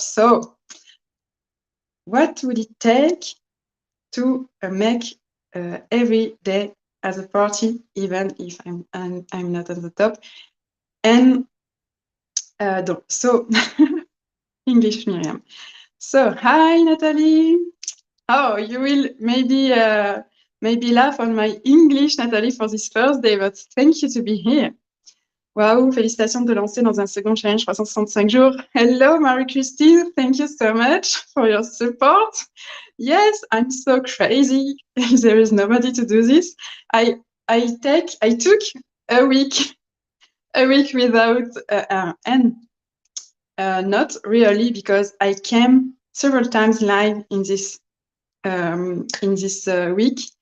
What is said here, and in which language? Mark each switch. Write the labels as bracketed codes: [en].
[en] So what would it take to make every day as a party, even if I'm not at the top? And so English Miriam. So hi Nathalie. Oh, you will maybe laugh on my English, Nathalie, for this first day, but thank you to be here. [fr] Waouh, félicitations de te lancer dans un second challenge 365 jours. [en] Hello, Marie-Christine. Thank you so much for your support. Yes, I'm so crazy. There is nobody to do this. I took a week without, and not really, because I came several times live in this week.